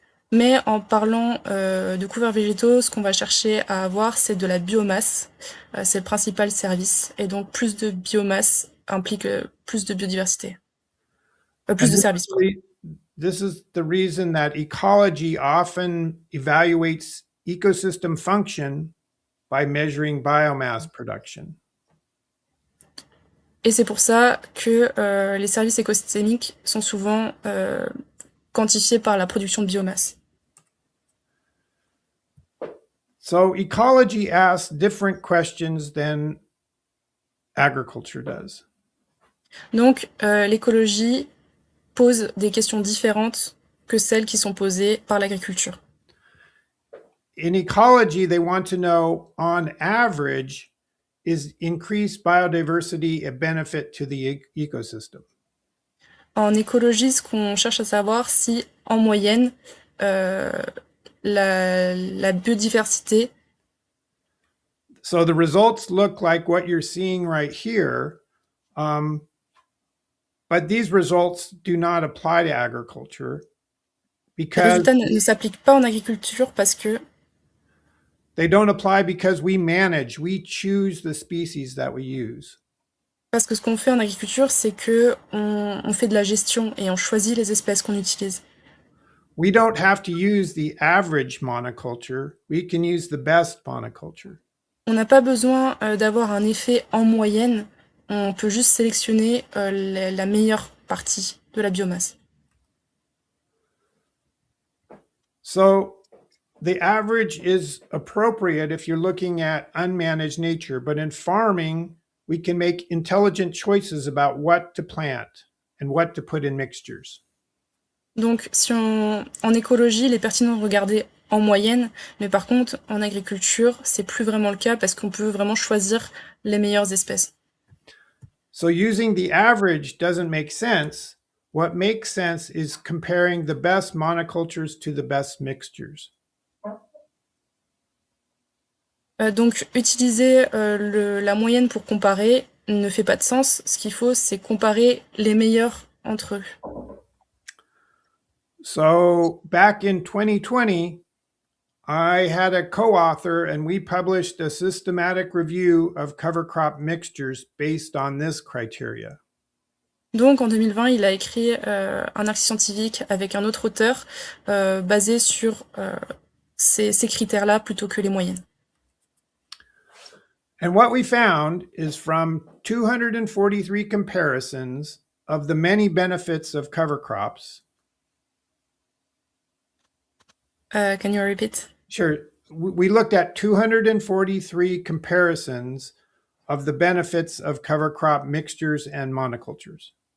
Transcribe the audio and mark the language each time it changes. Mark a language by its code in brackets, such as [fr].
[fr] mais en parlant de couverts végétaux, ce qu'on va chercher à avoir, c'est de la biomasse. C'est le principal service. Et donc, plus de biomasse implique plus de biodiversité. Plus [en] And [fr] de services, pardon. [en] this is the reason that ecology often evaluates ecosystem function by measuring biomass production. [fr] Et c'est pour ça que les services écosystémiques sont souvent quantifiés par la production de biomasse. [en] So ecology asks different questions than agriculture does. [fr] Donc, l'écologie pose des questions différentes que celles qui sont posées par l'agriculture. [en] In ecology, they want to know, on average, is increased biodiversity a benefit to the ecosystem? [fr] En écologie, ce qu'on cherche à savoir, si en moyenne, euh, la biodiversité. [en] So the results look like what you're seeing right here, but these results do not apply to agriculture [fr] Les [en] because [fr] résultats ne s'appliquent pas en agriculture parce que [en] they don't apply because we manage, we choose the species that we use. [fr] ce qu'on fait en agriculture, c'est que on fait de la gestion et on choisit les espèces qu'on utilise. [en] We don't have to use the average monoculture. We can use the best monoculture. [fr] On n'a pas besoin d'avoir un effet en moyenne. On peut juste sélectionner la meilleure partie de la biomasse. [en] So the average is appropriate if you're looking at unmanaged nature, but in farming, we can make intelligent choices about what to plant and what to put in mixtures. [fr] Donc, en écologie, il est pertinent de regarder en moyenne, mais par contre, en agriculture, c'est plus vraiment le cas parce qu'on peut vraiment choisir les meilleures espèces. [en] So using the average doesn't make sense. What makes sense is comparing the best monocultures to the best mixtures. [fr] Donc, utiliser la moyenne pour comparer ne fait pas de sens. Ce qu'il faut, c'est comparer les meilleurs entre eux. [en] So back in 2020, I had a co-author and we published a systematic review of cover crop mixtures based on this criteria. [fr] Donc, en 2020, il a écrit un article scientifique avec un autre auteur basé sur ces critères-là plutôt que les moyennes. [en] And what we found is from 243 comparisons of the many benefits of cover crops. Can you repeat? Sure. We looked at 243 comparisons of the benefits of cover crop mixtures and monocultures.